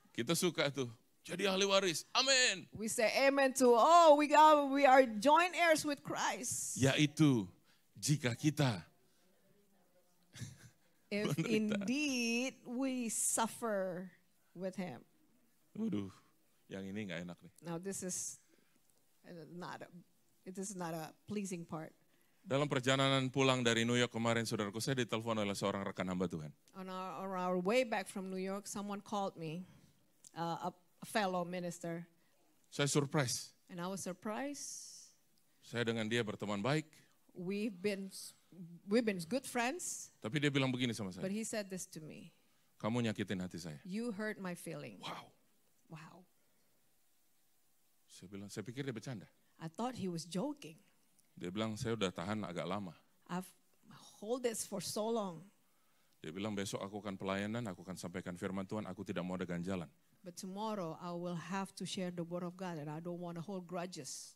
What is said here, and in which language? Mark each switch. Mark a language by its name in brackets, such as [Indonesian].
[Indonesian] Kita suka tuh, jadi ahli waris, amin. [English] We say amen to, we are joint heirs with Christ. [Indonesian] Yaitu jika kita, [English] If indeed we suffer with him. [Indonesian] waduh, yang ini nggak enak nih. [English] Now this is not a pleasing part. [Indonesian] Dalam perjalanan pulang dari New York kemarin, saudaraku, saya ditelepon oleh seorang rekan hamba Tuhan. [English] On our way back from New York, someone called me, a fellow minister, [Indonesian] Saya surprise. [English] and I was surprised. [Indonesian] Saya dengan dia berteman baik, [English] We've been good friends, [Indonesian] tapi dia bilang begini sama [English] but he said this to me. [Indonesian] kamu nyakitin hati saya. [English] You hurt my feeling. Wow. Wow. [Indonesian] Saya pikir dia bercanda. [English] I thought he was joking. [Indonesian] Dia bilang, saya udah tahan agak lama. [English] I've hold this for so long. [Indonesian] Dia bilang, besok aku akan pelayanan, aku akan sampaikan firman Tuhan, aku tidak mau ada ganjalan. [English] But tomorrow I will have to share the word of God and I don't want to hold grudges.